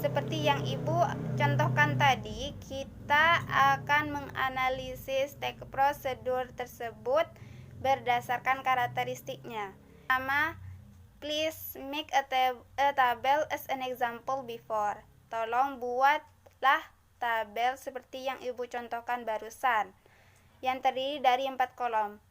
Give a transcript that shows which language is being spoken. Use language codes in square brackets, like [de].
[id] Seperti yang Ibu contohkan tadi, kita akan menganalisis teks prosedur tersebut berdasarkan karakteristiknya. Pertama, [en] please make a table as an example before. [id] Tolong buatlah tabel seperti yang Ibu contohkan barusan, yang terdiri dari 4 kolom.